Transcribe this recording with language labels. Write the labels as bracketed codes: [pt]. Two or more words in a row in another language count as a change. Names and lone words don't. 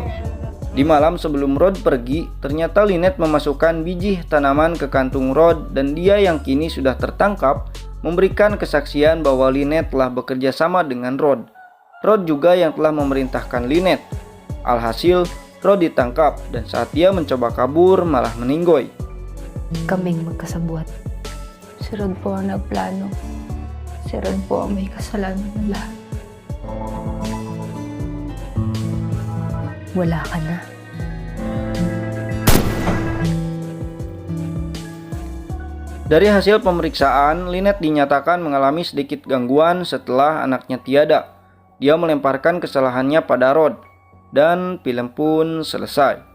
[id] Di malam sebelum Rod pergi, ternyata Lynette memasukkan biji tanaman ke kantung Rod dan dia yang kini sudah tertangkap memberikan kesaksian bahwa Lynette telah bekerja sama dengan Rod. Rod juga yang telah memerintahkan Lynette. Alhasil, Rod ditangkap dan saat dia mencoba kabur malah meninggoy. [tl] Kaming magkasabuat. Si Rod po ang nagplano. Si Rod po ang may kasalanan ng lahat. Wala ka na. [id] Dari hasil pemeriksaan, Lynette dinyatakan mengalami sedikit gangguan setelah anaknya tiada. Dia melemparkan kesalahannya pada Rod, dan film pun selesai.